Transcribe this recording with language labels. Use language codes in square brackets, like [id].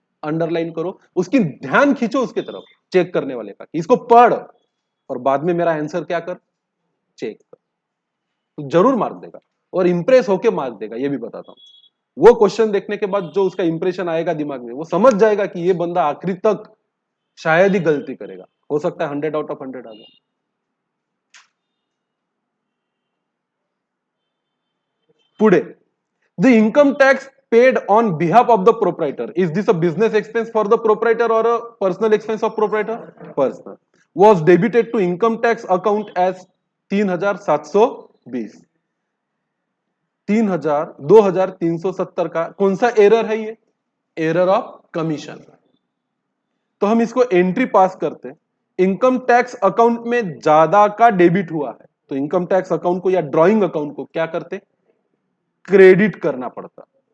[hi] Underline करो, उसकी ध्यान खींचो उसके तरफ चेक करने वाले का, इसको पढ़ और बाद में मेरा आंसर क्या कर, चेक कर, तो जरूर मार्क देगा और इंप्रेस होके मार्क देगा, ये भी बताता हूं। वो क्वेश्चन देखने के बाद जो उसका इंप्रेशन आएगा दिमाग में, वो समझ जाएगा कि ये बंदा आखिरी तक शायद ही गलती करेगा, हो सकता है 100 आउट ऑफ 100 आ जाए। [mr] पुढे, [en] The income tax paid on behalf of the proprietor, is this a business expense for the proprietor or a personal expense of proprietor? Personal. Was debited to income tax account as 3720, 2370 [hi] का कौन सा error है, ये error of commission. तो हम इसको entry पास करते, income tax account में ज्यादा का डेबिट हुआ है, तो इनकम टैक्स अकाउंट को या ड्रॉइंग अकाउंट को क्या करते, क्रेडिट करना पड़ता।